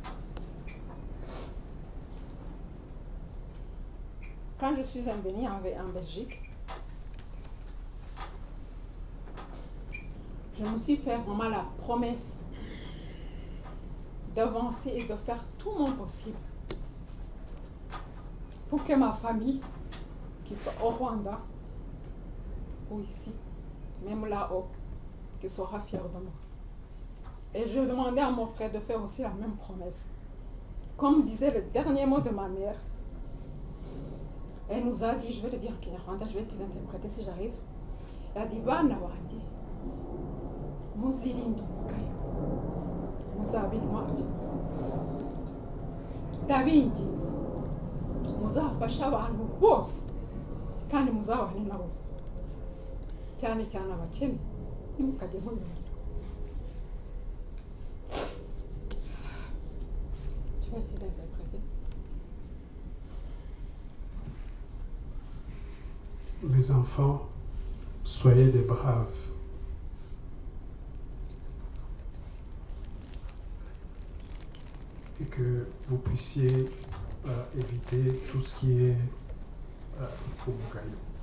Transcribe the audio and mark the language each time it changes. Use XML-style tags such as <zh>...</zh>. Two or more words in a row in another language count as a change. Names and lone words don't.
<fr>Quand je suis venue en Belgique, je me suis fait vraiment la promesse d'avancer et de faire tout mon possible pour que ma famille, qui soit au Rwanda ou ici, même là-haut, qui sera fière de moi. Et je demandais à mon frère de faire aussi la même promesse. Comme disait le dernier mot de ma mère, elle nous a dit, je vais le dire en Kinyarwanda, je vais te l'interpréter si j'arrive. Elle a dit,</fr> <rw>bana wanjye, muzirinde umugayo, muzabe intwari. Ndabinginze, muzafashe abantu bose, kandi muzabane na bose. Cyane cyane abakene, ntimukajye mubibagirwa.</rw> <fr>Tu vas essayer d'interpréter. Mes enfants, soyez des braves. Et que vous puissiez éviter tout ce qui est umugayo.</fr>